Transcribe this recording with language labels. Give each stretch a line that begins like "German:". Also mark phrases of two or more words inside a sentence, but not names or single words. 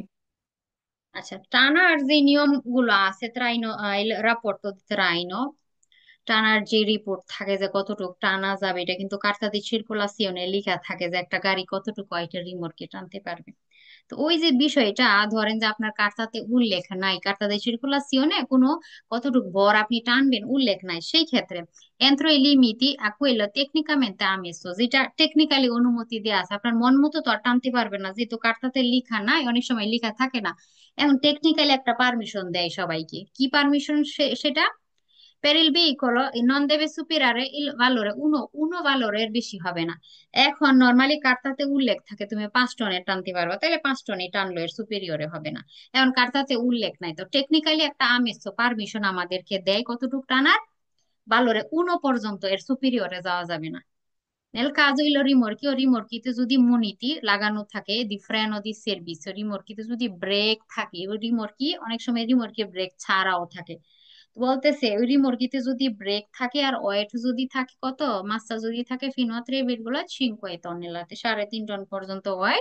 Bangla: আচ্ছা, টানার যে নিয়ম গুলো আছে ত্রাইনো,
Italian: rapporto traino,
Bangla: টানার যে রিপোর্ট থাকে যে কতটুকু টানা যাবে, এটা কিন্তু
Italian: carta di circolazione
Bangla: লেখা থাকে যে একটা গাড়ি কতটুকু ওয়েটের রিমোটকে টানতে পারবে। তো ওই যে বিষয়টা, ধরেন যে আপনার কার্তাতে উল্লেখ নাই,
Italian: carta de circolazione
Bangla: কোনো কতটুকু ভর আপনি টানবেন উল্লেখ নাই, সেই ক্ষেত্রে
Italian: entro i limiti a quello tecnicamente ammesso,
Bangla: যেটা টেকনিক্যালি অনুমতি দেওয়া আছে, আপনার মন মতো তো আর টানতে পারবেন না, যেহেতু কার্তাতে লেখা নাই, অনেক সময় লেখা থাকে না। এখন টেকনিক্যালি একটা পারমিশন দেয় সবাইকে, কি পারমিশন সেটা,
Italian: per il veicolo non deve superare il valore uno valore
Bangla: এর বেশি হবে না। এখন নর্মালি কার্তাতে উল্লেখ থাকে তুমি 5 টনের টানতে পারবে, তাহলে 5 টনই টানলো, এর সুপিরিয়রে হবে না। এখন কার্তাতে উল্লেখ নাই, তো টেকনিক্যালি একটা আমেজ পারমিশন আমাদেরকে দেয় কতটুকু টানার, valore 1 পর্যন্ত, এর সুপিরিয়রে যাওয়া যাবে না।
Italian: Nel caso il rimorchio,
Bangla: rimorchiতে যদি মনিটি লাগানো থাকে,
Italian: di freno di servizio,
Bangla: রিমোর্কিতে যদি ব্রেক থাকে, ওই রিমোর্কি অনেক সময় রিমোর্কে ব্রেক ছাড়াও থাকে, বলতেছে ওই রিমোর্কিতে যদি ব্রেক থাকে আর ওয়েট যদি থাকে কত, মাসটা যদি থাকে
Italian: fino a 3,5 tonnellate,
Bangla: 3.5 টন পর্যন্ত ওয়েট।